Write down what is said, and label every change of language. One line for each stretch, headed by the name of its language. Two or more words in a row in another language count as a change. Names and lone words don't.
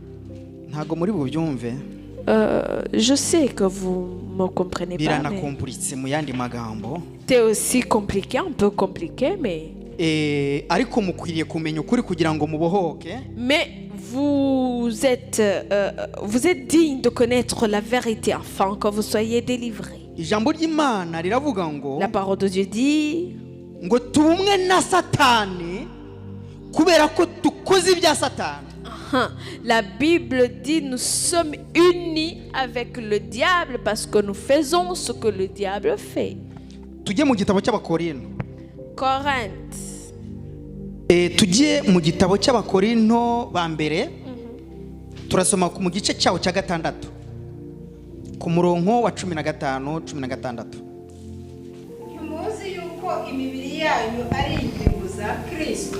French: Je sais que vous ne me comprenez pas. C'est aussi compliqué, un peu compliqué, mais vous êtes digne de connaître la vérité afin que vous soyez délivrés.
Kinyarwanda: ijambo ry'Imana riravuga ngo
French: La parole de Dieu dit
Kinyarwanda: ngo tubumwe na Satani kubera ko dukoze ibya Satani.
French: La Bible dit nous sommes unis avec le diable parce que nous faisons ce que le diable fait.
Kinyarwanda: Tujye mu gitabo cy'Abakorinto.
French: Corinthe.
Kinyarwanda: Tujye mu gitabo cy'Abakorinto ba mbere. Turasoma mu gice cyawo cya 6 ku murongo wa 15-16. ntimuzi yuko imibiri yanyu ari ingingo za Kristo.